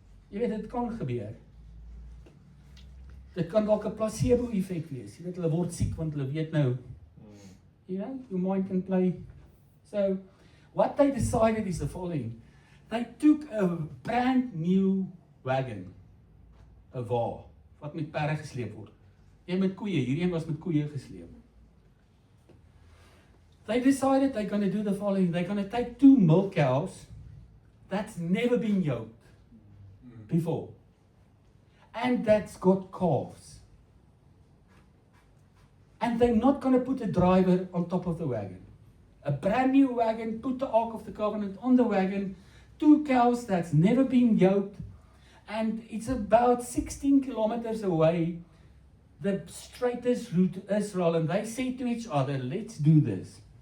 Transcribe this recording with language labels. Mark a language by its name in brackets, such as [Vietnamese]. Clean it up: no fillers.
[Afrikaans] Jy weet, dit kan gebeur. Dit kan dalk 'n placebo effek wees. Jy weet, hulle word siek want hulle weet nou, [English] you know, your mind can play. So, what they decided is the following. They took a brand new wagon, [Afrikaans] 'n wa, wat met perde gesleep word. Jy met koeie, hierdie een was met koeie gesleep. [English] They decided they're going to do the following. They're going to take 2 milk cows that's never been yoked before, and that's got calves. And they're not going to put a driver on top of the wagon. A brand new wagon, put the Ark of the Covenant on the wagon, 2 cows that's never been yoked, and it's about 16 kilometers away, the straightest route to Israel, and they say to each other, let's do this.